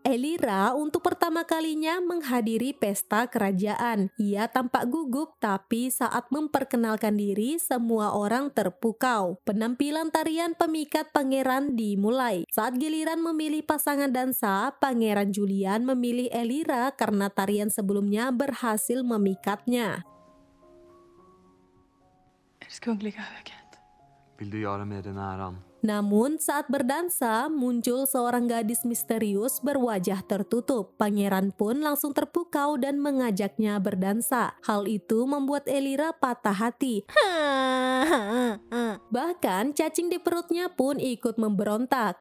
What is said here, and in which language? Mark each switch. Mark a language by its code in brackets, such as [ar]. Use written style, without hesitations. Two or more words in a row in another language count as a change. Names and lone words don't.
[id] Elira untuk pertama kalinya menghadiri pesta kerajaan. Ia tampak gugup, tapi saat memperkenalkan diri, semua orang terpukau. Penampilan tarian pemikat pangeran dimulai. Saat giliran memilih pasangan dansa, Pangeran Julian memilih Elira karena tarian sebelumnya berhasil memikatnya. [sv] Ers kungliga höghet. Vill du göra med den äran? [id] Namun saat berdansa, muncul seorang gadis misterius berwajah tertutup. Pangeran pun langsung terpukau dan mengajaknya berdansa. Hal itu membuat Elira patah hati. Bahkan cacing di perutnya pun ikut memberontak.